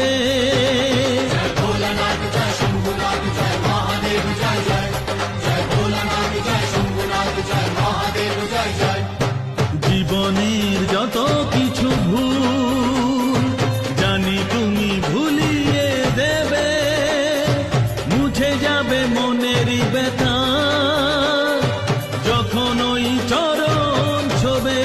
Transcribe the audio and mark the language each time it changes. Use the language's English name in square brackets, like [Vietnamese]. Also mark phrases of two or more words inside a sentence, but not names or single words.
[Hindi] जय भोलानाथ जय शंभुनाथ जय महादेव जय जय। जय भोलानाथ जय शंभुनाथ जय महादेव जय जय। [Bangla] জীবনের যত কিছু ভুল জানি তুমি ভুলিয়ে দেবে, মুছে যাবে মনেরই ব্যথা যখন ওই চরণ ছবে।